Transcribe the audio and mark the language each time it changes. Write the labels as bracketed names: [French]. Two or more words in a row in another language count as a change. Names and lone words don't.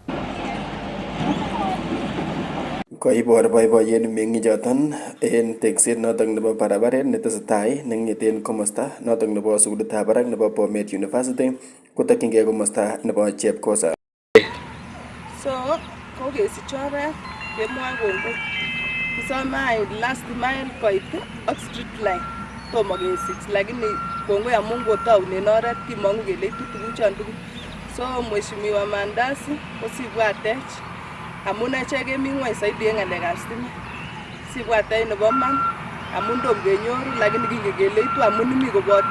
[Kalenjin] Koibor boiboiyet meng'ichoton en tekset noton nebo barabaret netesetai neng'eten komosta noton nebo sukulitab barak nebo Bomet University kotokyingei komosta nebo Chepkosa. So kokesich oret kemwoe kongoi. Kisome [English] last mile [Kalenjin] koit ak [English] street line [Kalenjin] tomo kesich, lakini kongoi amun kotaunen oret kimong'u kele itu tuguchon tugul. So Mheshimiwa Mandasi kosibwatech amun echek kemi ng'weny saidi en ng'alekab sitimet. Sibwatech nebo man amun tom kenyoru, lakini kingen kele itu amun imi kobote.